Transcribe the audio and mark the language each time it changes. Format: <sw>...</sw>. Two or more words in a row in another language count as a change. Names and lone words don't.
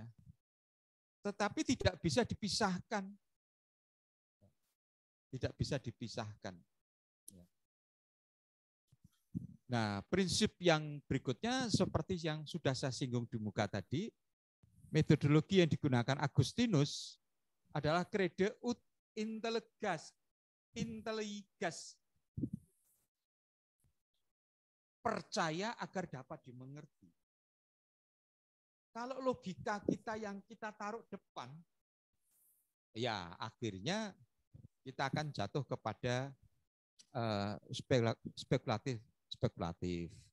<id>Tetapi tidak bisa dipisahkan. Tidak bisa dipisahkan. Nah, prinsip yang berikutnya seperti yang sudah saya singgung di muka tadi, metodologi yang digunakan Agustinus adalah</id> <la>crede ut intelligas.</la> <id>Percaya agar dapat dimengerti. Kalau logika kita yang kita taruh depan, ya akhirnya kita akan jatuh kepada spekulatif.</id>